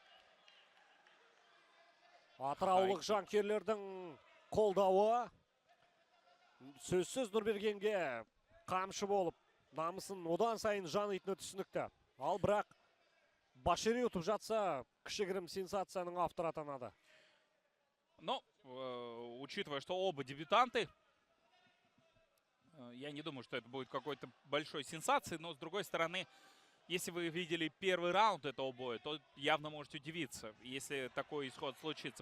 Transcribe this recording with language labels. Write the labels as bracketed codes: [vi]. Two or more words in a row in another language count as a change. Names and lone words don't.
[kk] Атыраулық жанкүйерлердің қолдауы сөзсіз Нурбергенге қамшы болып, намысын одан сайын жанитыны түсінікті. Ал бірақ Башири ұтып жатса, кішігірім сенсацияның авторы атанады. [ru] Но, учитывая, что оба дебютанты, я не думаю, что это будет какой-то большой сенсацией. Но, с другой стороны, если вы видели первый раунд этого боя, то явно можете удивиться, если такой исход случится.